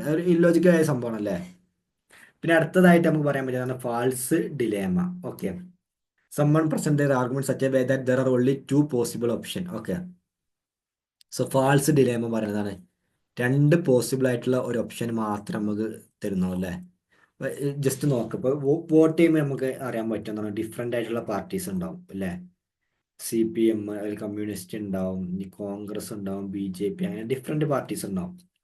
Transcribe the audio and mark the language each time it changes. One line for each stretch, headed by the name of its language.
Malayalam: ഒരു ഇല്ലോജിക്കലായ സംഭവമാണ് അല്ലേ. പിന്നെ അടുത്തതായിട്ട് നമുക്ക് പറയാൻ പറ്റുന്നതാണ് false dilemma.
English: Okay, someone present their argument such a way that there are only two possible option.
Malayalam: Okay, so false dilemma പറയുന്നതാണ് രണ്ട് പോസിബിൾ ആയിട്ടുള്ള ഒരു ഓപ്ഷൻ മാത്രം നമുക്ക് തരുന്നു അല്ലേ. ജസ്റ്റ് നോക്ക്, ഇപ്പൊ വോട്ട് ചെയ്യുമ്പോൾ നമുക്ക് അറിയാൻ പറ്റുന്നതാണ് ഡിഫറെന്റ് ആയിട്ടുള്ള പാർട്ടീസ് ഉണ്ടാവും അല്ലേ. CPM, കമ്മ്യൂണിസ്റ്റ് ഉണ്ടാവും, ഇനി കോൺഗ്രസ് ഉണ്ടാവും, BJP, അങ്ങനെ ഡിഫറെന്റ് പാർട്ടീസ് ഉണ്ടാവും.